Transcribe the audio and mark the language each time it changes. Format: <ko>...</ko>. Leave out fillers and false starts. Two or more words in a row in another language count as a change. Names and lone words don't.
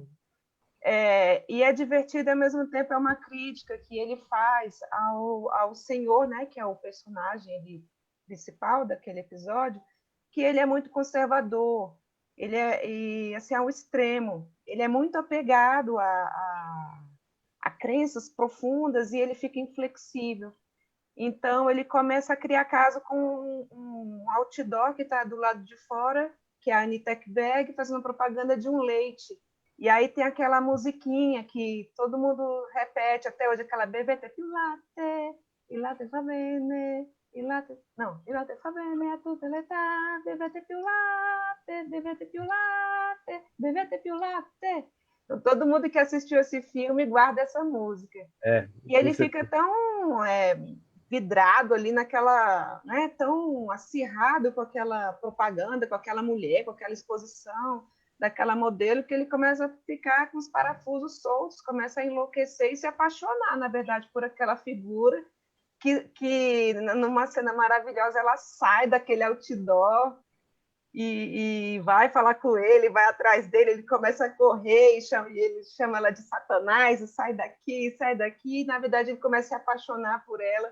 <pt>E é divertido, ao mesmo tempo, é uma crítica que ele faz ao senhor, né, que é o personagem principal daquele episódio, que ele é muito conservador, ele é assim, ao extremo, ele é muito apegado a crenças profundas e ele fica inflexível. Então, ele começa a criar caso com um outdoor que está do lado de fora, que é a Anita Ekberg, fazendo propaganda de um leite. E aí tem aquela musiquinha que todo mundo repete até hoje, aquela</pt> <it>bevete più latte, il latte fa bene, il latte fa bene a tutte le età, bevete più latte, bevete più latte,</it> <pt>bevete più latte. Então, todo mundo que assistiu esse filme guarda essa música. E ele fica tão vidrado ali naquela, né, tão acirrado com aquela propaganda, com aquela mulher, com aquela exposição daquela modelo, que ele começa a ficar com os parafusos soltos, começa a enlouquecer e se apaixonar, na verdade, por aquela figura que numa cena maravilhosa, ela sai daquele outdoor e vai falar com ele, vai atrás dele, ele começa a correr e ele chama ela de Satanás, e sai daqui, e na verdade ele começa a se apaixonar por ela.</pt>